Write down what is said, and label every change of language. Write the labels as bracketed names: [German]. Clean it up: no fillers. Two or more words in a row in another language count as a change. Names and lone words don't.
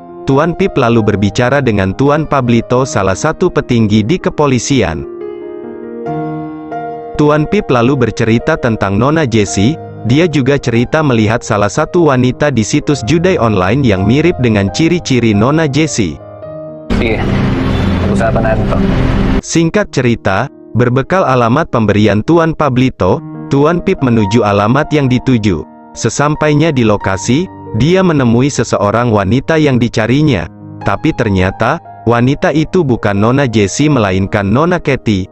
[Indonesian] Tuan Pip lalu berbicara dengan Tuan Pablito, salah satu petinggi di kepolisian. Tuan Pip lalu bercerita tentang Nona Jessie. Dia juga cerita melihat salah satu wanita di situs judi online yang mirip dengan ciri-ciri Nona Jessie. Iya, [Filipino] pag-usapan natin to. [Indonesian] Singkat cerita, berbekal alamat pemberian Tuan Pablito, Tuan Pip menuju alamat yang dituju. Sesampainya di lokasi, dia menemui seseorang wanita yang dicarinya. Tapi ternyata, wanita itu bukan Nona Jessie melainkan Nona Katie.